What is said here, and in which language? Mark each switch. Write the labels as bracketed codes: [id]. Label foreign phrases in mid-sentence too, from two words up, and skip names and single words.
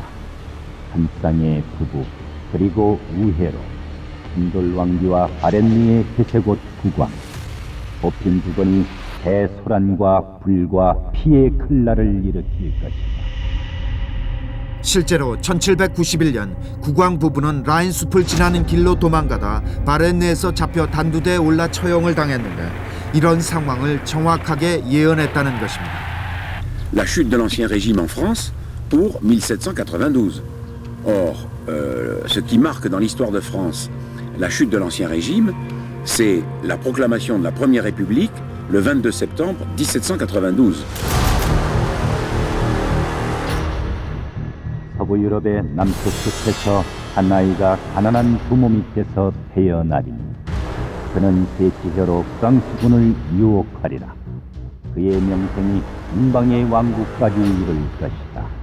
[ko] 한 쌍의 부부 그리고 우회로 진돌 왕비와 아랫니의 회색옷 국왕, 뽑힌 두건이 대소란과 불과 피의 칼날을 일으킬 것이다. 실제로 1791년 국왕 부부는 라인 숲을 지나는 길로 도망가다 바렌네에서 잡혀 단두대에 올라 처형을 당했는데, 이런 상황을 정확하게 예언했다는 것입니다. [fr] La chute de l'Ancien Régime en France pour 1792. Or, ce qui marque dans l'histoire de France la chute de l'Ancien Régime, c'est la proclamation de la Première République le 22 septembre 1792. [ko] 서부 유럽의 남쪽 끝에서 한 아이가 가난한 부모 밑에서 태어나리니 그는 제 지혜로 프랑스군을 유혹하리라. 그의 명성이 인방의 왕국까지 이를 것이다.